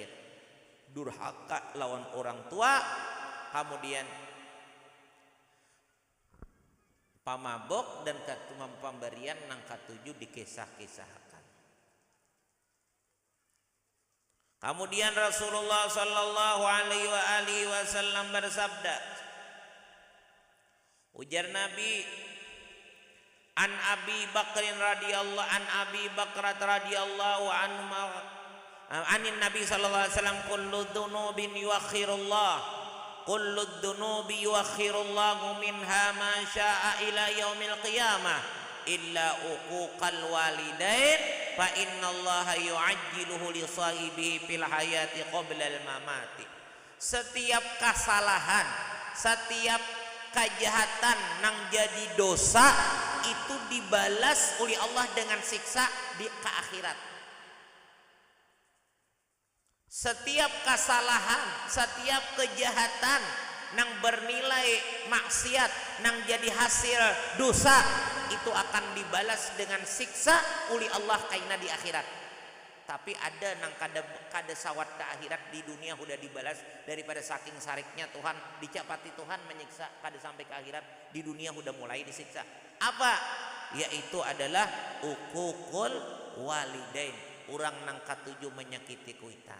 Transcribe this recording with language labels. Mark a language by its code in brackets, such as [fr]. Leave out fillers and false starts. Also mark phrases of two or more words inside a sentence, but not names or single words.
[bjn] Durhaka lawan orang tua, kemudian pamabok dan pemberian nang katujuh dikisah-kisahkan. Kemudian [ar] رسول الله صلى الله عليه وسلم [bjn] bersabda, ujar Nabi, [ar] عن أبي بكر رضي الله عن أبي بكرة رضي الله عنه عن النبي صلى الله عليه وسلم كل ذنوب يؤخر الله كل ذنوب يؤخر الله منها ما شاء إلى يوم القيامة إلا عقوق الوالدين فإن الله يعجله لصاحبه في الحياة قبل الممات. [bjn] Setiap kesalahan, setiap kejahatan nang jadi dosa itu dibalas oleh Allah dengan siksa di ke akhirat. Setiap kesalahan, setiap kejahatan nang bernilai maksiat, nang jadi hasil dosa, itu akan dibalas dengan siksa oleh Allah kaina di akhirat. Tapi ada nang kada sawat ke akhirat, di dunia udah dibalas daripada saking sariknya Tuhan, dicapati Tuhan menyiksa kada sampai ke akhirat, di dunia udah mulai disiksa. Apa? Yaitu adalah [ar] عقوق الوالدين, [bjn] orang nang katujuh menyakiti kuitan.